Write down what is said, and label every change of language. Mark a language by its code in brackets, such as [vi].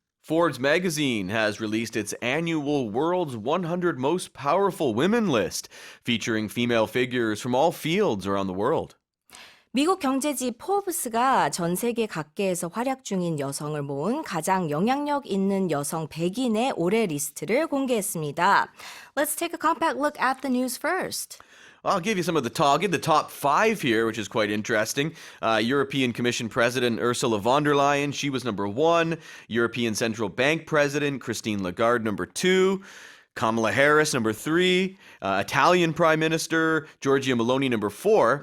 [en] Forbes magazine has released its annual World's 100 Most Powerful Women list, featuring female figures from all fields around the world. [ko] 미국 경제지 포브스가 전 세계 각계에서 활약 중인 여성을 모은 가장 영향력 있는 여성 100인의 올해 리스트를 공개했습니다. [en] Let's take a compact look at the news first. I'll give you some of the talk. I'll give the top 5 here, which is quite interesting. European Commission President Ursula von der Leyen, she was number 1. European Central Bank President Christine Lagarde, number 2. Kamala Harris, number 3. Italian Prime Minister Giorgia Meloni, number 4.